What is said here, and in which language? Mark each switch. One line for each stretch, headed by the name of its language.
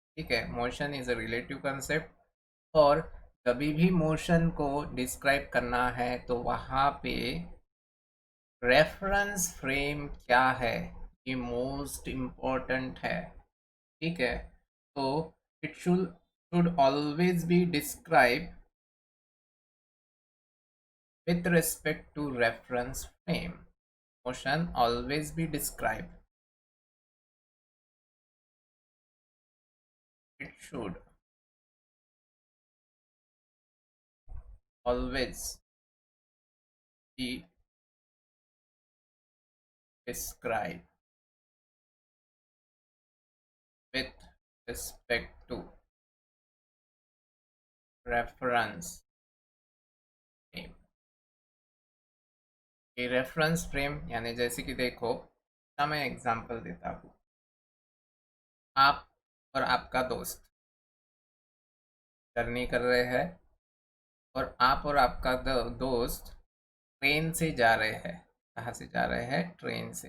Hindi: ठीक है,
English: motion is a relative concept,
Hindi: और कभी भी मोशन को डिस्क्राइब करना है तो वहाँ पे रेफरेंस फ्रेम क्या है ये मोस्ट इम्पोर्टेंट है। ठीक है, तो
English: It should always be describe with respect to reference frame. Motion always be described. It should always be described with respect to reference frame.
Hindi: ये रेफरेंस फ्रेम यानी जैसे कि देखो, मैं एग्जांपल देता हूँ। आप और आपका दोस्त जर्नी कर रहे हैं, और आप और आपका दोस्त ट्रेन से जा रहे हैं। कहाँ से जा रहे हैं? ट्रेन से।